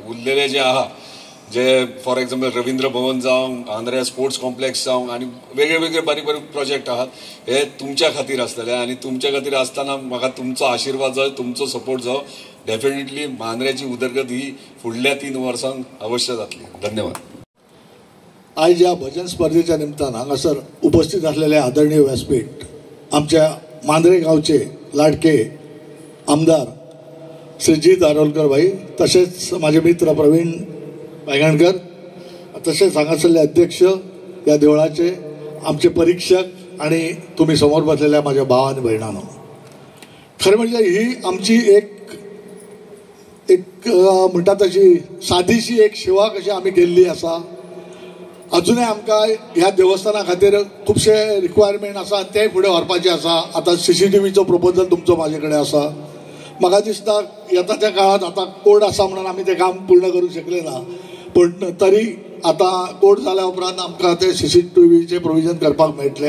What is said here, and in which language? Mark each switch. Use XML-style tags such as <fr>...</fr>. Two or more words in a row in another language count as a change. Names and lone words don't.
<kok>उरलेले जे आहा जे</kok> <en>for example</en> <kok>रवींद्र भवन जावं, आंध्रा स्पोर्ट्स कॉम्प्लेक्स जावं आनी वेगळे बारीक प्रोजेक्ट आहात, हे तुमच्या खातीर आसतले. आनी तुमच्या खातीर आसतना म्हाका तुमचो आशिर्वाद जाय, तुमचो सपोर्ट जाय. डेफिनेटली मांद्र्याची उदरगत ही फुडल्या 3 वर्सांक अवश्य जातली. धन्यवाद.</kok> <mr>आज या भजन स्पर्धेच्या निमित्तान हांगासर उपस्थित असलेले आदरणीय व्यासपीठ आमच्या मांद्रे गावचे लाडके आमदार श्रीजी दारोलकर भाई, तसेच माझे मित्र प्रवीण वायगणकर, तसेच हांगासरले अध्यक्ष या देवळाचे, आमचे परीक्षक आणि तुम्ही समोर बसलेल्या माझ्या भाव आणि बहिणांनो, खरं म्हणजे ही आमची एक म्हणटा तशी साधीशी एक सेवा कशी आम्ही</mr> <kok>केल्ली आसा. अजूनय आमकां ह्या देवस्थाना खातीर खुबशे रिक्वायरमेंट आसा, ते फुडें व्हरपाचे आसा. आता CCTVचो प्रपोजल तुमचो म्हाजे कडेन आसा. म्हाका दिसता येताच्या काळात आता कोर्ट आसा म्हणून आमी तें काम पूर्ण करूंक शकले ना, पण तरी आता कोर्ट जाल्या उपरांत आमकां ते CCTVचे प्रोविजन करपाक मेळटले.</kok>